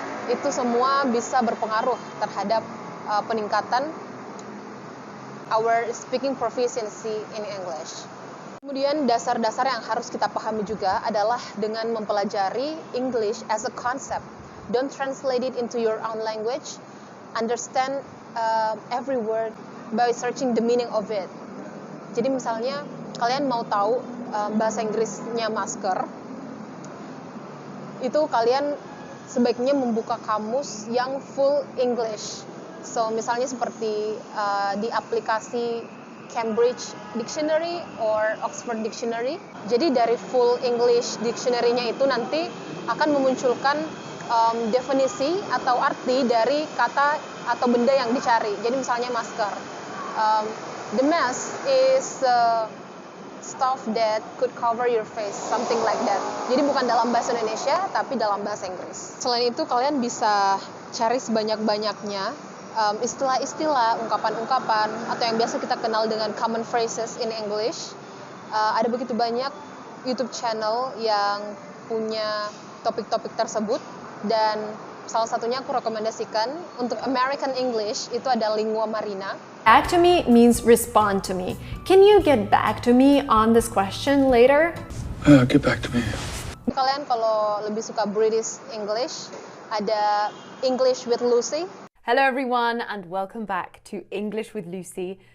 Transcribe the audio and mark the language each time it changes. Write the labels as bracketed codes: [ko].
[id] Itu semua bisa berpengaruh terhadap peningkatan [en] our speaking proficiency in English. [id] Kemudian dasar-dasar yang harus kita pahami juga adalah dengan mempelajari [en] English as a concept. Don't translate it into your own language. Understand every word by searching the meaning of it. [id] Jadi misalnya kalian mau tahu bahasa Inggrisnya masker, itu kalian sebaiknya membuka kamus yang full English. [en] So, [id] misalnya seperti di aplikasi Cambridge Dictionary or Oxford Dictionary. Jadi dari full English dictionary-nya itu nanti akan memunculkan definisi atau arti dari kata atau benda yang dicari. Jadi misalnya masker. [en] The mask is stuff that could cover your face, something like that. [id] Jadi bukan dalam bahasa Indonesia, tapi dalam bahasa Inggris. Selain itu, kalian bisa cari sebanyak-banyaknya istilah-istilah, ungkapan-ungkapan, atau yang biasa kita kenal dengan [en] common phrases in English. [id] Ada begitu banyak YouTube channel yang punya topik-topik tersebut, dan salah satunya aku rekomendasikan untuk American English itu ada Lingua Marina. [en] Back to me means respond to me. Can you get back to me on this question later? Get back to me. [id] Kalian kalau lebih suka British English, ada English with Lucy. [en] Hello everyone and welcome back to English with Lucy.